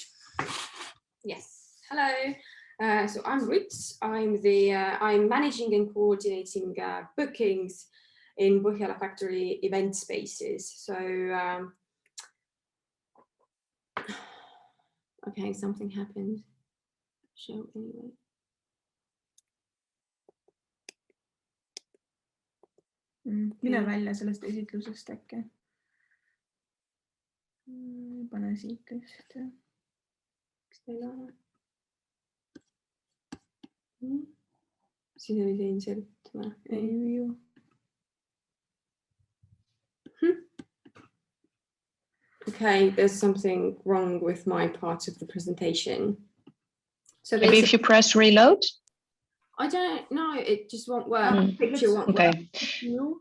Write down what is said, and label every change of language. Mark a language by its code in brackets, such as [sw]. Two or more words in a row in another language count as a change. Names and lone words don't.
[en] Yes. Hello. So I'm Ruts. I'm managing and coordinating bookings in Põhjala Factory event spaces. So okay, something happened. Show anyway. [et] Mine välja sellest esitlusest äkki. Pane siit lihtsalt. Kas teil on? Siin oli see insert või? Ei ju. [en] Okay, there's something wrong with my part of the presentation. So maybe if you press reload. I don't know, it just won't work. The picture won't work. No.